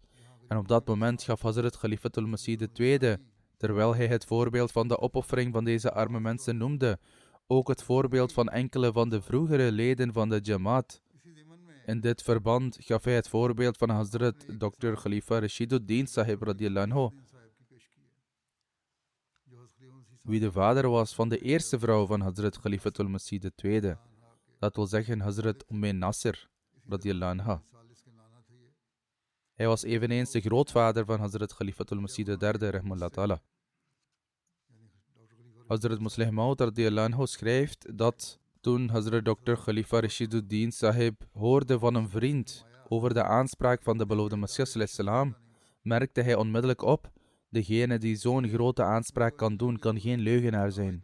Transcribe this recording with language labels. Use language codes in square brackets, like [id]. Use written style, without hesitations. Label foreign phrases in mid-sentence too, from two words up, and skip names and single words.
[nl] En op dat moment gaf Hazrat Khalifatul Masih II, terwijl hij het voorbeeld van de opoffering van deze arme mensen noemde, ook het voorbeeld van enkele van de vroegere leden van de Jamaat. In dit verband gaf hij het voorbeeld van Hazrat Dr. Khalifa Rashiduddin Sahib [ar] رضي الله عنه, [nl] wie de vader was van de eerste vrouw van Hazrat Khalifatul Masih II. Dat wil zeggen Hazrat Nasir [ar] رضي الله عنها. [nl] Hij was eveneens de grootvader van Hazrat Khalifatul Masih III [ar] رحمه الله تعالى. [nl] Hazrat Muslih Maud [ar] رضي الله عنه [nl] schrijft dat toen Hazrat Dr. Khalifa Rashiduddin Sahib hoorde van een vriend over de aanspraak van de beloofde Messias salam, merkte hij onmiddellijk op, degene die zo'n grote aanspraak kan doen, kan geen leugenaar zijn.